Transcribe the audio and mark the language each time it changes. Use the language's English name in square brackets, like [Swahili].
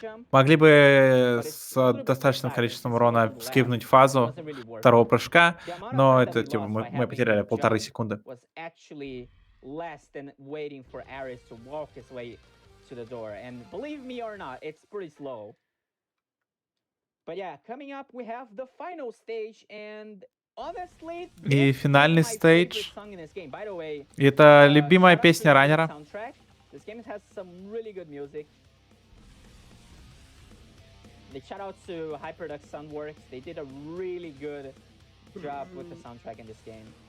[Russian] Могли бы с достаточным количеством урона скипнуть фазу второго прыжка, но это типа мы потеряли 1,5 секунды. [English] Less than waiting for A.R.E.S to walk his way to the door. And believe me or not, it's pretty slow. But yeah, coming up we have the final stage, and honestly, [Russian] и финальный стейдж. Это любимая песня раннера. [English] This game has some really good music. They shout out to Hyperduck Sunworks. They did a really good job with the soundtrack in this game.